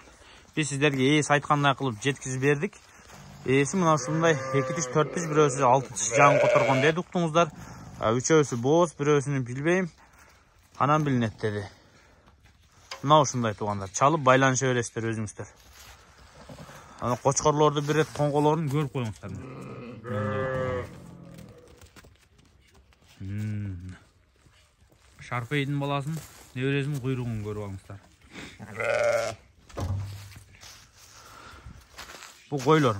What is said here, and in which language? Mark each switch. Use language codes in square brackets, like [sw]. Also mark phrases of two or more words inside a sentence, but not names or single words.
[ky] Биз сиздерге эси айткандай кылып жеткизип бердик. Эси мына ушундай 2 тиш, 4 тиш, бирөөсү 6 тиш жаңы которгон деди уктуңуздар. Үчөөсү боз, бирөөсүнүн билбейм. Анан билинет деди. Мына ушундай тугандар. Чалып байланыша бересиздер өзүңүздөр. [kk] Ана қошқарларды бір рет қоңғаларын көріп қойыңыздар. Шарпейдің баласын, невресінің құйрығын көріп алыңыздар. Бұл қойлар.